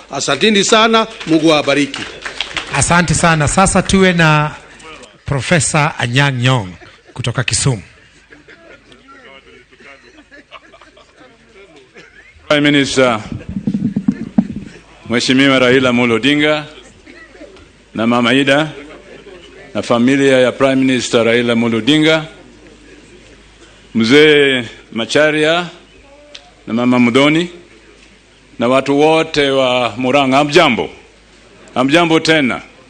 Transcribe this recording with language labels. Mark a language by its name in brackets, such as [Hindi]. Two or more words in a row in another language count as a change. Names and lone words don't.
[Swahili] Asanteni sana, Mungu awabariki. Asante sana. Sasa tuwe na Professor Anyang' Nyong'o kutoka Kisumu. Prime Minister Mheshimiwa Raila Amolo Odinga na Mama Ida na familia ya Prime Minister Raila Amolo Odinga, Mzee Macharia na Mama Mudhoni na watu wote wa Murang'a, hamjambo. Hamjambo tena.